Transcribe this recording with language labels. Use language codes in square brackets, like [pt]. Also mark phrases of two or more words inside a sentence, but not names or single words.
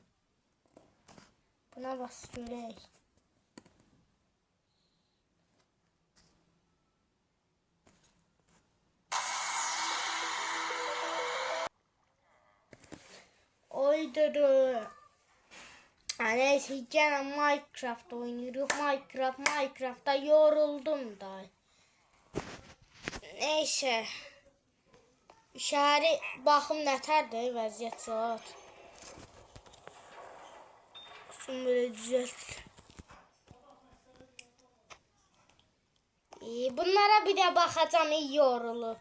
[az] Buna bas görək. Oydur. [tr] Neyse gene Minecraft oynuyoruz. Minecraft'ta yoruldum da. Neyse. [az] Şəhəri baxım nətərdir vəziyyət saat. Qusum belə düzəlt. Bunlara bir də baxacam, yorulub.